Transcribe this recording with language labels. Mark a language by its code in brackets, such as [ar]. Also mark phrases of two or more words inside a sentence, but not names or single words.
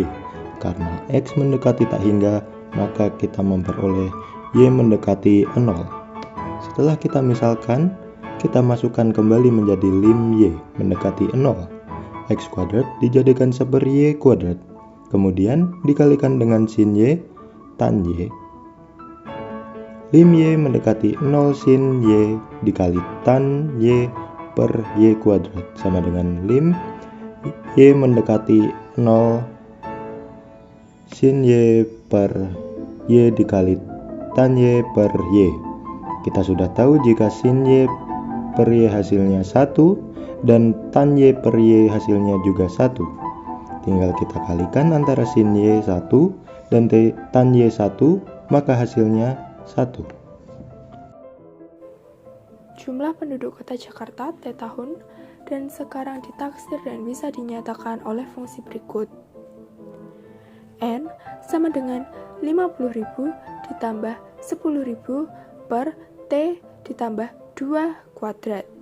[id] Karena x mendekati tak hingga, maka kita memperoleh y mendekati 0. Setelah kita misalkan, kita masukkan kembali menjadi lim y mendekati 0. X kuadrat dijadikan seper y kuadrat, kemudian dikalikan dengan sin y tan y. Lim y mendekati 0 sin y dikali tan y per y kuadrat sama dengan lim y mendekati 0 sin y per y dikali tan y per y. Kita sudah tahu jika sin y per y hasilnya 1 dan tan y per y hasilnya juga 1. Tinggal kita kalikan antara sin y 1 dan tan y 1, maka hasilnya 1. Jumlah penduduk kota Jakarta T tahun dan sekarang ditaksir dan bisa dinyatakan oleh fungsi berikut. N sama dengan 50.000 ditambah 10.000 per T ditambah 2 kuadrat.